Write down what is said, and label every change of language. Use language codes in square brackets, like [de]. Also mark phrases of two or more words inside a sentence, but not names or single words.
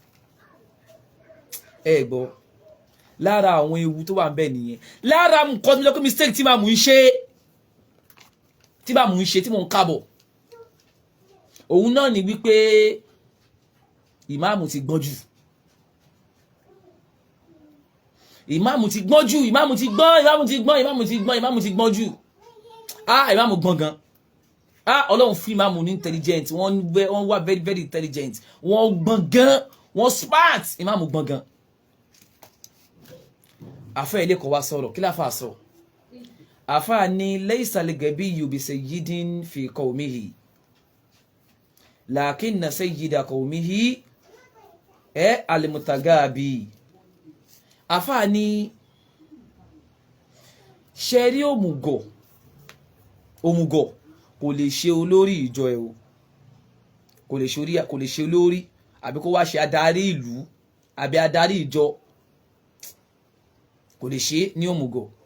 [yo] ẹ gbọ́ lára àwọn ewu tó wà ń bẹ nìyẹn lára nǹkan tó lọ pé mistake tí màmú ń ṣe tí mò ń kábọ̀ òun náà ni wípé ìmáàmù ti gbọ́n jù ìmáàmù ti gbọ́n jù ìmáàmù ti gbọ́n jù ìmáàmù gbọ́n gan Ọlọ́run fún ìmáàmù ní intelligent wọ́n wà [en] very very intelligent [yo] wọ́n gbọ́n gan wọ́n smart ìmáàmù gbọ́n gan àfẹ́ ilé kọ̀ wá sọ̀rọ̀ kí láfà sọ àfà ní [ar] ليس الغبي بسيد في قومه لكن سيد قومه المتغابي [yo] àfà ní ṣẹ́rí òmùgọ̀ kò lè ṣe olórí ìjọ ẹ̀ o kò lè ṣe olórí àbí kó wá ṣe adarí ìlú àbí adarí ìjọ kò lè ṣe ní òmùgọ̀